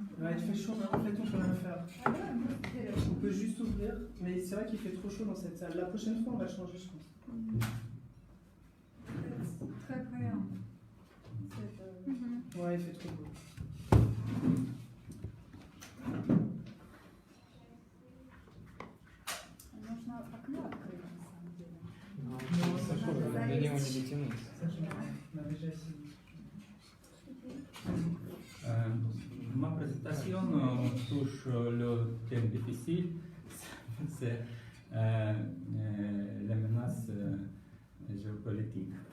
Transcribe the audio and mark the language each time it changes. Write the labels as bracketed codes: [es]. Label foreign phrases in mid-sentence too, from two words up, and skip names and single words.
[fr] Ouais, il fait chaud, mais en fait, on peut rien faire. On peut juste ouvrir, mais c'est vrai qu'il fait trop chaud dans cette salle. La prochaine fois, on va le changer, je pense. Très brillant. Ouais, il fait trop beau. [ru] Нужно окно открыть, на самом деле. [fr] Ma présentation touche le thème difficile, c'est les menaces géopolitiques.